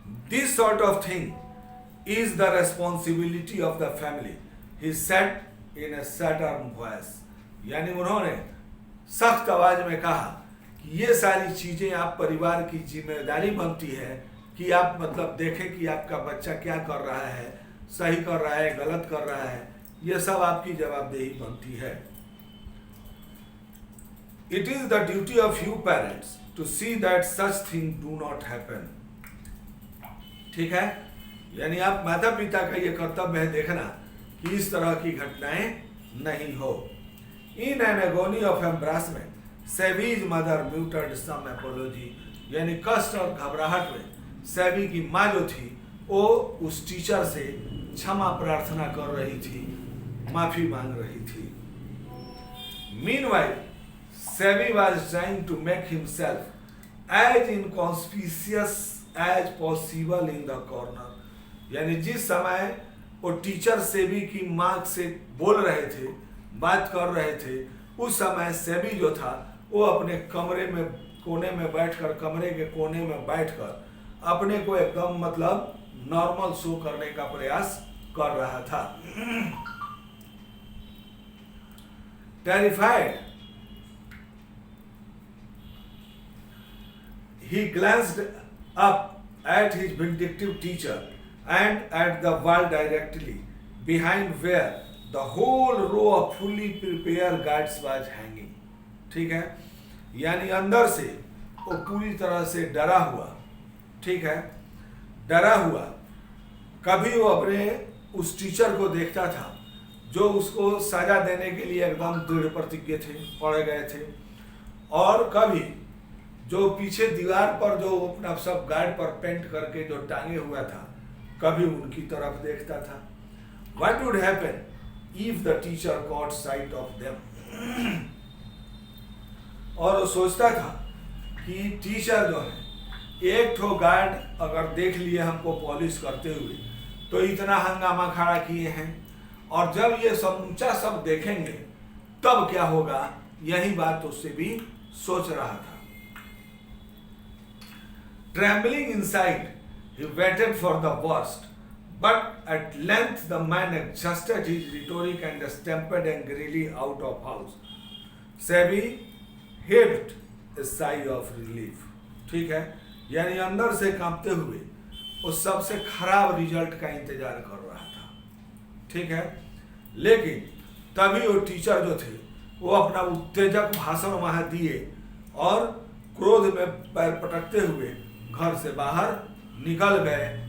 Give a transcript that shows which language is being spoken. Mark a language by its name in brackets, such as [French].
[English] This sort of thing is the responsibility of the family, he said in a stern voice। [Hindi] यानी उन्होंने सख्त आवाज में कहा कि ये सारी चीजें आप परिवार की जिम्मेदारी बनती है कि आप मतलब देखें कि आपका बच्चा क्या कर रहा है, सही कर रहा है, गलत कर रहा है, ये सब आपकी जवाबदेही बनती है। [English] It is the duty of you parents to see that such things do not happen। [Hindi] ठीक है, यानी आप माता पिता का ये कर्तव्य है देखना कि इस तरह की घटनाएं नहीं हो। [English] in an agony of embarrassment Sebi's mother muted some apology, [Hindi] यानी कष्ट और घबराहट में सेबी की माँ जो थी वो उस टीचर से क्षमा प्रार्थना कर रही थी, माफी मांग रही थी। [English] Meanwhile Sebi was trying to make himself as inconspicuous as possible in the corner. [Hindi] यानी जिस समय वो टीचर सेबी की माँ से बोल रहे थे, बात कर रहे थे, उस समय सेबी जो था वो अपने कमरे में कोने में बैठकर, कमरे के कोने में बैठकर अपने को एकदम मतलब नॉर्मल शो करने का प्रयास कर रहा था। [English] Terrified he glanced up at his vindictive teacher and at the wall directly behind where the whole row of fully prepared guards was hanging। [Hindi] ठीक है, यानी अंदर से वो पूरी तरह से डरा हुआ, ठीक है, डरा हुआ। कभी वो अपने उस टीचर को देखता था जो उसको सजा देने के लिए एकदम दृढ़ प्रतिज्ञ थे, पड़े गए थे, और कभी जो पीछे दीवार पर जो अपना सब गार्ड पर पेंट करके जो टांगे हुआ था, कभी उनकी तरफ देखता था। [English] What would happen if the teacher caught sight of them? [Hindi] और वो सोचता था कि टीचर जो है एक ठो गार्ड अगर देख लिए हमको पॉलिश करते हुए तो इतना हंगामा खड़ा किए हैं, और जब ये समूचा सब देखेंगे तब क्या होगा, यही बात उससे भी सोच रहा था। [English] Trembling inside, he waited for the worst, but at length the man adjusted his rhetoric and stamped angrily out of house। Sebi heaved a sigh of relief। [Hindi] ठीक है, यानी अंदर से कांपते हुए उस सबसे खराब रिजल्ट का इंतजार कर रहा था। ठीक है, लेकिन तभी वो टीचर जो थे वो अपना उत्तेजक भाषण वहां दिए और क्रोध में पैर पटकते हुए घर से बाहर निकल गए।